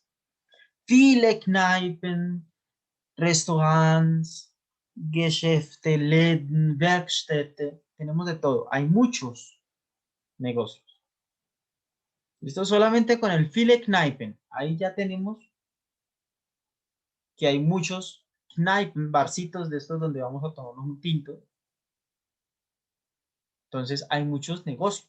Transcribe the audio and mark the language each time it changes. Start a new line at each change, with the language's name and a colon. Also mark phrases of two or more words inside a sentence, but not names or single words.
German: Viele Kneipen, Restaurants, Geschäfte, Läden, Werkstätte.
Spanish: Tenemos de todo. Hay muchos negocios. ¿Listo? Solamente con el
German: viele Kneipen.
Spanish: Ahí ya tenemos que hay muchos Kneipen, barcitos de estos donde vamos a tomarnos un tinto. Entonces hay muchos negocios.